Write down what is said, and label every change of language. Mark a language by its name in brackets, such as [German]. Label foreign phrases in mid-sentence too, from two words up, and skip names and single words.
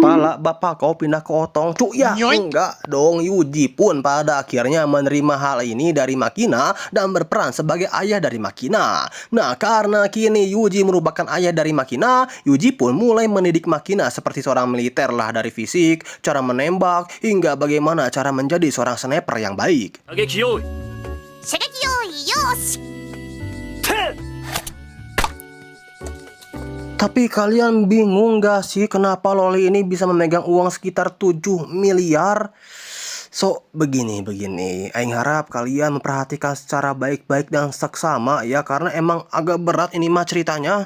[Indonesian] Pala bapak kau pindah ke otong cuk ya. Enggak dong, Yuji pun pada akhirnya menerima hal ini dari Makina dan berperan sebagai ayah dari Makina. Nah karena kini Yuji merupakan ayah dari Makina, Yuji pun mulai mendidik Makina seperti seorang militer lah, dari fisik, cara menembak, hingga bagaimana cara menjadi seorang sniper yang baik. [Japanese] 射撃用意射撃用意よし。 [Indonesian] Tapi kalian bingung gak sih kenapa Loli ini bisa memegang uang sekitar 7 miliar? So, begini. Aing harap kalian memperhatikan secara baik-baik dan seksama ya, karena emang agak berat ini mah ceritanya.